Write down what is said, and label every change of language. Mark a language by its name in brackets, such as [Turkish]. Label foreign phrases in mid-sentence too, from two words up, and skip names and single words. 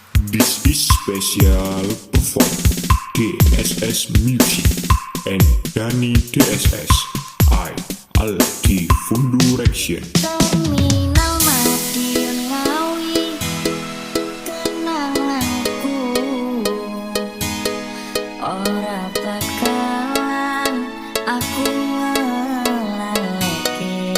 [English] This is special performed DSS Music and Dani DSS I ALDI FUNDURACTION. [Javanese] Madiun Ngawi, kenanganku ora bakalan aku ngelalekke.